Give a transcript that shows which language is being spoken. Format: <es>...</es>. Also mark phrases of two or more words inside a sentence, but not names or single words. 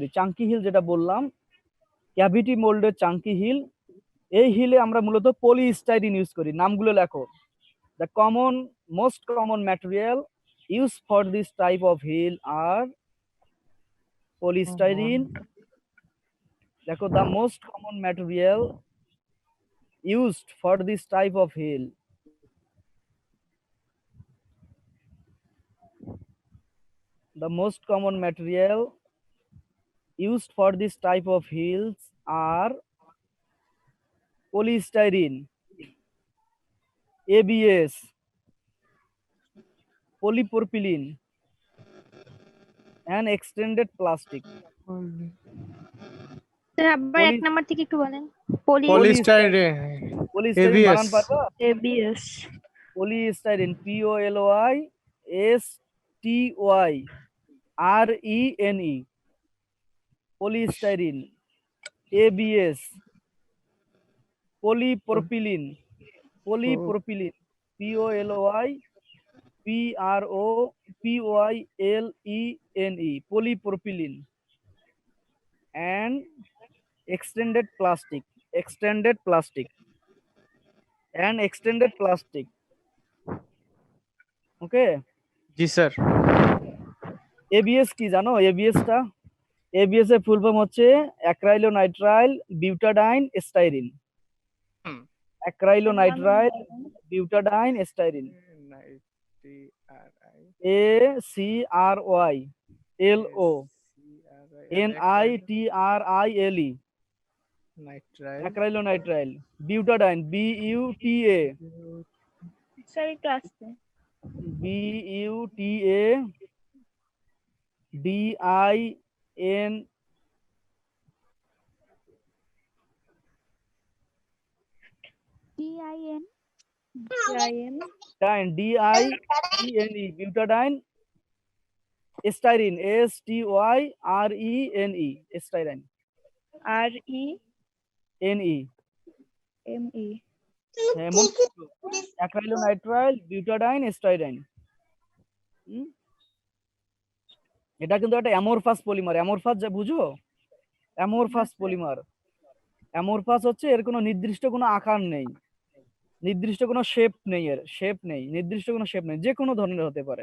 <en>chunky heel</en> <bn>যেটা বললাম,</bn> <en>cavity molded chunky heel,</en> <bn>এই হিলে আমরা মূলত</bn> <en>polystyrene use</en> <bn>করি। নামগুলো লেখো।</bn> <en>the most common material use for this type of heel are polystyrene. দেখো, the most common material used for this type of heel The most common material used for this type of heels are polystyrene, ABS, polypropylene, and extended plastic.</en> <bn>স্যার আবার এক</bn> <en>Poly-</en> <bn>নাম্বার থেকে একটু বলেন। পলিস্টাইরিন polystyrene বানান ABS পারবা? এবিএস</bn> <en>polystyrene, POLYSTYRENE, polystyrene, ABS, polypropylene, POLYPropylene, polypropylene, and extended plastic, okay.</en> <bn>জি স্যার ABS কি জানো? ABS এর ফুল ফর্ম হচ্ছে</bn> <en>acrylonitrile butadiene styrene.</en> <bn>হুম।</bn> <en>acrylonitrile butadiene styrene, ACRYLO NITRILE, নাইট্রাইল acrylonitrile butadiene BUTA</en> <bn>স্যার একটু আসতে</bn> <en>BUTADIN DIN DIENE butadiene styrene STYRENE styrene NE REME</en> <bn>হ্যাঁ মনে রাখো</bn> <en>acrylonitrile butadiene styrene.</en> <bn>এটা কিন্তু একটা</bn> <en>amorphous polymer.</en> <bn>অ্যামোরফাস যা বুঝো,</bn> <en>amorphous polymer.</en> <bn>অ্যামোরফাস হচ্ছে এর কোনো নির্দিষ্ট কোনো আকার নেই, নির্দিষ্ট কোনো শেপ নেই, নির্দিষ্ট কোনো শেপ নেই, যে কোনো ধরনের হতে পারে।</bn>